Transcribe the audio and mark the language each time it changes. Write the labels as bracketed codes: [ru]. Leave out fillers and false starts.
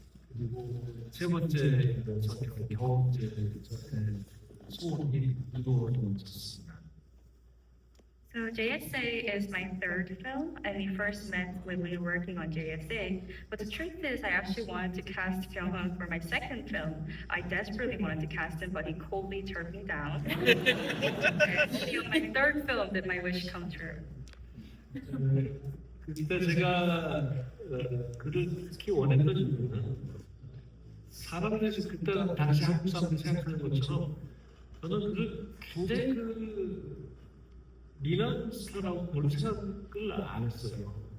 [ko] 그리고 세 번째 겨우 저의 소원이 이루어졌습니다. [en] So JSA is my third film, and we first met when we were working on JSA. But the truth is, I actually wanted to cast Kyung-hun for my second film. I desperately wanted to cast him, but he coldly turned me down. So my third film did my wish come true. [ko] 그때 제가 그를 특히 원했던 이유는 사람들이 그때 당시 한국 사람들이 생각하는 것처럼 저는 그를 굉장히 미남 스타라고 별 생각을 안 했어요.